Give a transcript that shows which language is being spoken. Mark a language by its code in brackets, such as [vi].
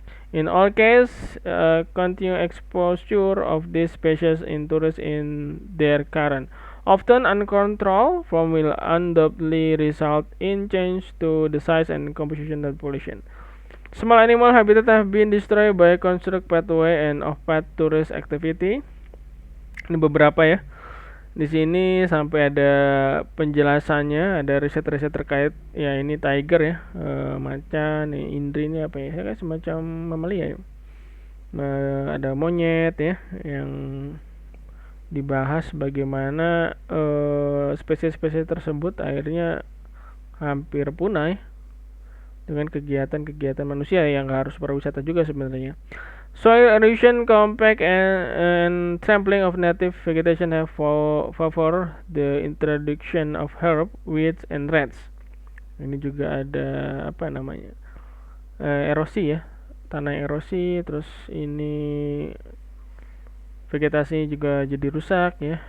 [en] In all cases, continued exposure of these species in tourists in their current, often uncontrolled, form will undoubtedly result in change to the size and composition of the population. Small animal habitat have been destroyed by construct pathway and off-path tourist activity. [id] Ini beberapa ya. Di sini sampai ada penjelasannya, ada riset-riset terkait ya, ini tiger ya, macan, indri ini apa ya? Kayak semacam mamalia ya. Ada monyet ya, yang dibahas bagaimana spesies-spesies tersebut akhirnya hampir punah ya, dengan kegiatan-kegiatan manusia yang harus pariwisata juga sebenarnya. [en] Soil erosion, compact and trampling of native vegetation have favor the introduction of herb, weeds, and rats. [id] Ini juga ada apa namanya, erosi ya, tanah erosi, terus ini vegetasi juga jadi rusak ya.